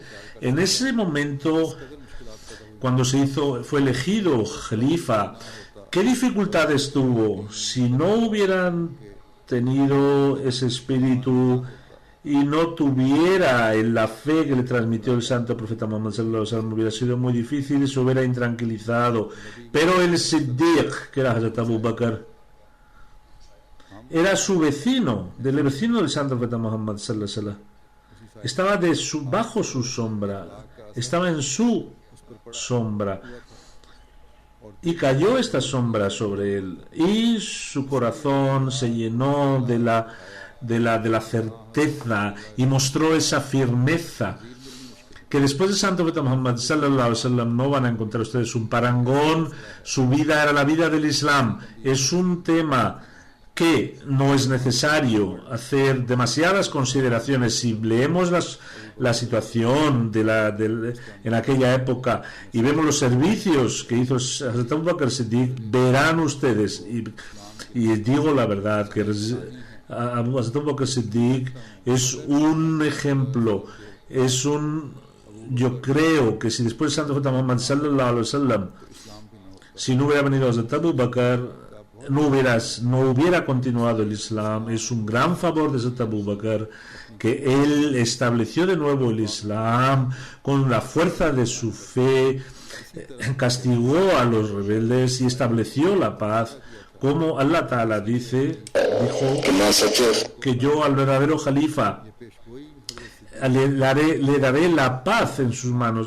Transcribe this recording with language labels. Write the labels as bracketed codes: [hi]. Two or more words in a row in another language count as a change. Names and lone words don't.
[es] En ese momento, cuando fue elegido Khalifa, ¿qué dificultades tuvo? Si no hubieran tenido ese espíritu y no tuviera la fe que le transmitió el Santo Profeta Muhammad [ar] صلى الله عليه وسلم, [es] hubiera sido muy difícil, se hubiera intranquilizado. Pero el Siddiq, que era Hazrat Abu Bakr, era su vecino, del Santo Profeta Muhammad [ar] صلى الله عليه وسلم. [es] Estaba bajo su sombra, estaba en su sombra, y cayó esta sombra sobre él, y su corazón se llenó de la certeza y mostró esa firmeza que después del Santo Profeta Muhammad [ar] صلى الله عليه وسلم [es] no van a encontrar ustedes un parangón. Su vida era la vida del Islam. Es un tema que no es necesario hacer demasiadas consideraciones. Si leemos la situación en aquella época y vemos los servicios que hizo Hazrat Abu Bakr Siddiq, verán ustedes, y digo la verdad, que Hazrat Abu Bakr Siddiq es un ejemplo, yo creo que si después del Santo Profeta Muhammad [ar] صلى الله عليه وسلم, [es] si no hubiera venido Hazrat Abu Bakr, no hubiera continuado el Islam. Es un gran favor de Hazrat Abu Bakr que él estableció de nuevo el Islam con la fuerza de su fe, castigó a los rebeldes y estableció la paz, como [ar] الله تعالى [es] dijo que yo al verdadero Jalifa le daré la paz en sus manos.